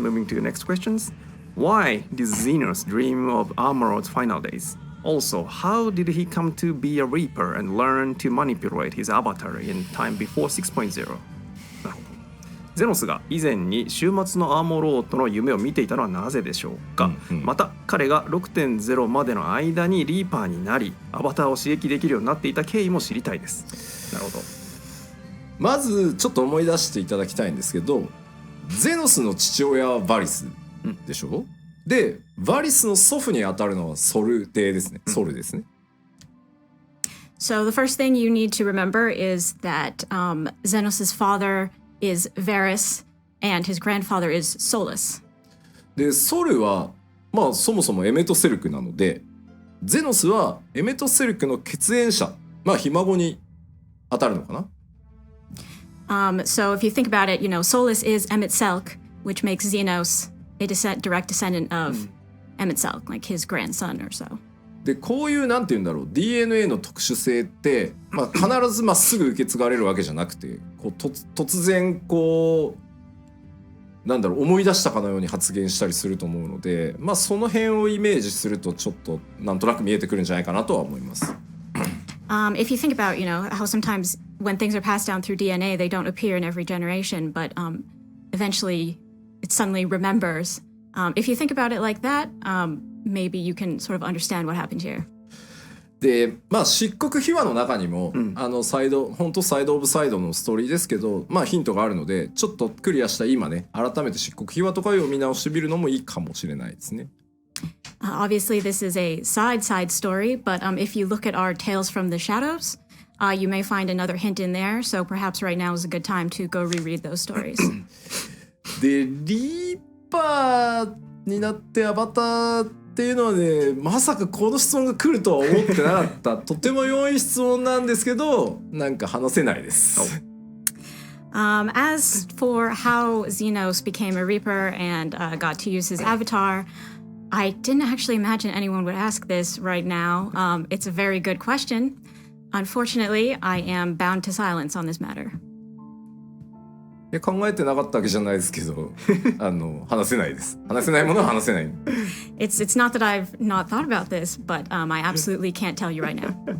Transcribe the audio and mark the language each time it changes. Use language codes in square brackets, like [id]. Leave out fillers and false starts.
[en] Moving to the next questions. Why did Xenos dream of Armorod's final days? Also, how did he come to be a Reaper and learn to manipulate his avatar in time before 6.0? [ja] ゼノスが以前に終末のアーモロードの夢を見ていたのはなぜでしょうか、また彼が 6.0 までの間にリーパーになりアバターを刺激できるようになっていた経緯も知りたいです。なるほど。まずちょっと思い出していただきたいんですけど、ゼノスの父親はバリスでしょ、でバリスの祖父に当たるのはソル帝ですね。ソルですね。 [en] So the first thing you need to remember is that Xenos' father is Varys and his grandfather is Solus. [ja] でソルはそもそもエメトセルクなので、ゼノスはエメトセルクの血縁者、ひ孫に当たるのかな。 [en] So if you think about it, Solus is Emmett Selk, which makes Xenos a direct descendant of Emmett Selk, like his grandson or so. [ja] でこういうなんて言うんだろう DNA の特殊性って、必ずまっすぐ受け継がれるわけじゃなくてこう突然こうなんだろう思い出したかのように発言したりすると思うので、その辺をイメージするとちょっとなんとなく見えてくるんじゃないかなとは思います。 [en] If you think about, how sometimes when things are passed down through DNA, they don't appear in every generation, but eventually it suddenly remembers. If you think about it like that, maybe you can sort of understand what happened here. [ja] で漆黒秘話の中にも、本当サイドオブサイドのストーリーですけど、ヒントがあるのでちょっとクリアした今ね改めて漆黒秘話とかを見直してみるのもいいかもしれないですね。 [en] Obviously, this is a side story, but if you look at our Tales from the Shadows, you may find another hint in there. So perhaps right now is a good time to go reread those stories. [ja] でリーパーになってアバターっていうのはねまさかこの質問が来るとは思ってなかったとても良い質問なんですけどなんか話せないです。 [en] As for how Xenos became a Reaper and got to use his avatar,I didn't actually imagine anyone would ask this right now. It's a very good question. Unfortunately, I am bound to silence on this matter. [ja] 考えてなかったわけじゃないですけど話せないです。話せないものは話せない。 [en] It's not that I've not thought about this, but I absolutely can't tell you right now.